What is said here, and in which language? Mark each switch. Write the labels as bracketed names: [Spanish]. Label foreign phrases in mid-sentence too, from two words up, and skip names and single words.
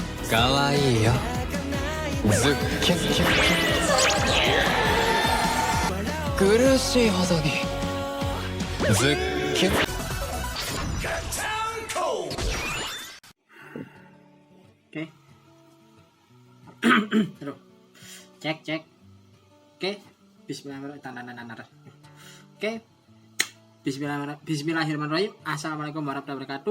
[Japanese] かわいいよズッキュッキュッ苦しいほどにズッキュッ [Indonesian] Oke. Aduh. Cek. Oke. [Arabic] بسم الله الرحمن الرحيم. [Indonesian] Oke. [Arabic] بسم الله الرحمن الرحيم. السلام عليكم ورحمة الله وبركاته.